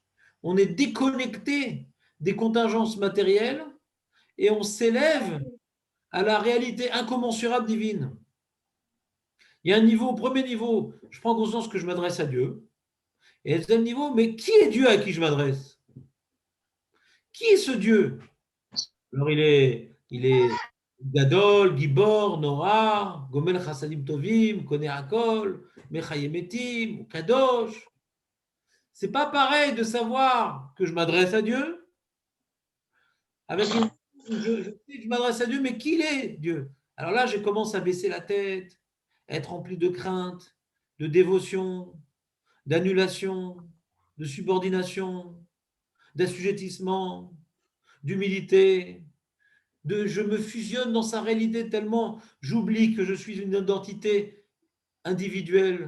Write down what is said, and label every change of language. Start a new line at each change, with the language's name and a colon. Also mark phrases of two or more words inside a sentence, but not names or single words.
French: On est déconnecté des contingences matérielles et on s'élève à la réalité incommensurable divine. Il y a un niveau, premier niveau, je prends conscience que je m'adresse à Dieu. Et deuxième niveau, mais qui est Dieu à qui je m'adresse? Qui est ce Dieu? Alors il est
Hebrew: גדול גיבור נורא גומל חסדים טובים קונה הכל מחיה מתים קדוש.
French: C'est pas pareil de savoir que je m'adresse à Dieu avec je sais que je m'adresse à Dieu, mais qui est Dieu? Alors là, je commence à baisser la tête, à être rempli de crainte, de dévotion, d'annulation, de subordination, d'assujettissement, d'humilité, je me fusionne dans sa réalité tellement j'oublie que je suis une identité individuelle.